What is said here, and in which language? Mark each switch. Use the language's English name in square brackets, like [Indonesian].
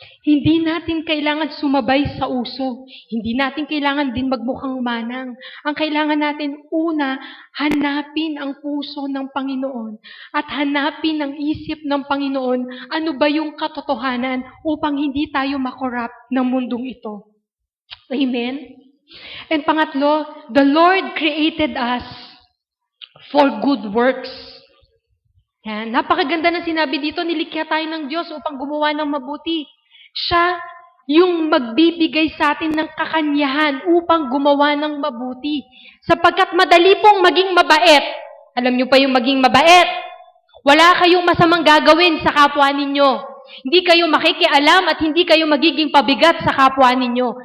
[Filipino] Hindi natin kailangan sumabay sa uso. Hindi natin kailangan din magmukhang manang. Ang kailangan natin una, hanapin ang puso ng Panginoon at hanapin ang isip ng Panginoon ano ba yung katotohanan upang hindi tayo makorap ng mundong ito. Amen? [English] And [Filipino] pangatlo, [English] the Lord created us for good works. [Filipino] Yan. Napakaganda ng sinabi dito, nilikha tayo ng Diyos upang gumawa ng mabuti. Siya yung magbibigay sa atin ng kakanyahan upang gumawa ng mabuti. Sapagkat madali pong maging mabait. Alam niyo pa yung maging mabait? Wala kayong masamang gagawin sa kapwa ninyo. Hindi kayo makikialam at hindi kayo magiging pabigat sa kapwa ninyo.